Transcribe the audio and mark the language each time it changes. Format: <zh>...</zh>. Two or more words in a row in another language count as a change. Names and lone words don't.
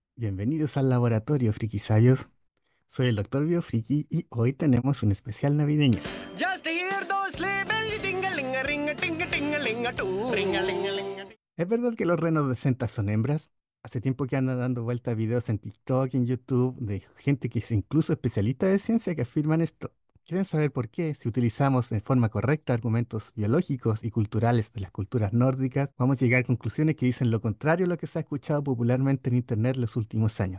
<es>Bienvenidos al laboratorio, frikisabios. Soy el Dr. Biofriki y hoy tenemos un especial navideño.</es> <en>Just hear those sleigh bells jingle-ling-a-ring-a-ting-a-ting-a-ling-a-too. Ring-a-ling-a-ling-a.</en> <es>¿Es verdad que los renos de Santa son hembras? Hace tiempo que andan dando vueltas videos en TikTok y en YouTube de gente que es incluso especialista de ciencia que afirman esto. ¿Quieren saber por qué? Si utilizamos de forma correcta argumentos biológicos y culturales de las culturas nórdicas, vamos a llegar a conclusiones que dicen lo contrario a lo que se ha escuchado popularmente en Internet los últimos años.</es>